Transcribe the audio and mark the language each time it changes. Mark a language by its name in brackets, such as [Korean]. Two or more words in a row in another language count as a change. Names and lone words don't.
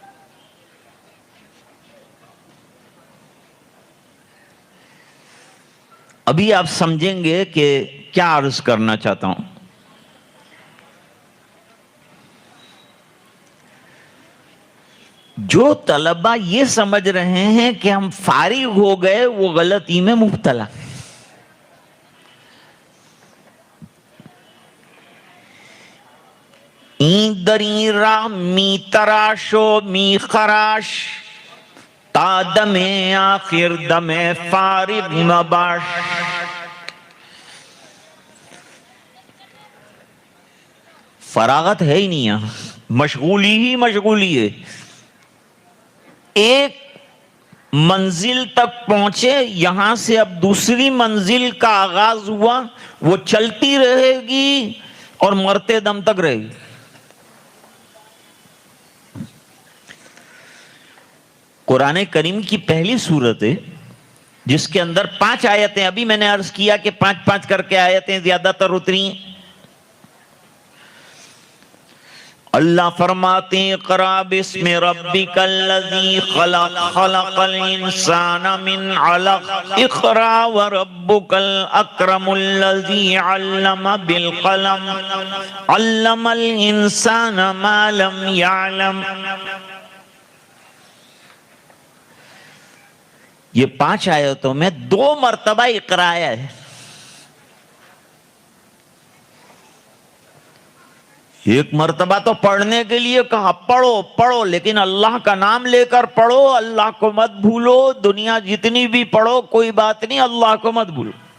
[Urdu] ابھی آپ سمجھیں گے کہ کیا عرض کرنا چاہتا ہوں۔ جو طلبہ یہ سمجھ رہے ہیں کہ ہم فارغ ہو گئے، وہ غلطی میں مبتلا۔ [Persian] این دری را می تراشو می خراش، تا دم آخر دم فارغ مباش۔ [Urdu] فراغت ہے ہی نہیں یہاں، مشغولی ہی مشغولی ہے۔ ایک منزل تک پہنچے، یہاں سے اب دوسری منزل کا آغاز ہوا، وہ چلتی رہے گی اور مرتے دم تک رہے گی۔ قرآن کریم کی پہلی سورت ہے جس کے اندر 5 آیتیں، ابھی میں نے عرض کیا کہ 5 کر کے آیتیں زیادہ تر اتری ہیں۔ اللہ فرماتے ہیں [Arabic] اقرأ باسم ربک الذی خلق، خلق الانسان من علق، اقرأ وربک الاکرم الذی علم بالقلم، علم الانسان ما لم یعلم۔ [Urdu] یہ 5 آیتوں میں 2 مرتبہ اقرأ آیا ہے۔ ایک مرتبہ تو پڑھنے کے لیے کہا پڑھو پڑھو، لیکن اللہ کا نام لے کر پڑھو، اللہ کو مت بھولو، دنیا جتنی بھی پڑھو کوئی بات نہیں، اللہ کو مت بھولو۔